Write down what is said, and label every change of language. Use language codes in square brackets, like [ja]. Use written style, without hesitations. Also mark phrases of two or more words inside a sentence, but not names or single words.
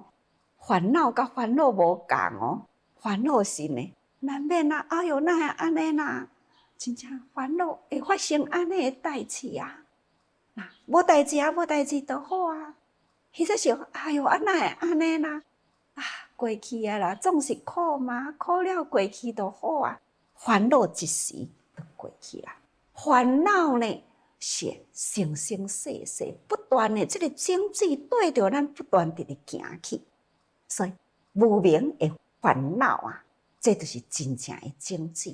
[nan] 烦恼甲烦恼无共哦，烦恼是呢，难免啊，哎哟，哪会安尼啦？真正烦恼会发生安尼的代志啊！那无代志啊，无代志就好啊。迄则是，哎哟，哪会安尼啦？啊，过去啊啦，总是苦嘛，苦了过去就好啊。烦恼一时就过去啦。烦恼呢，是生生世世不断的这个种子对着咱不断地行去。所以无明的烦恼啊，这就是真正的种子。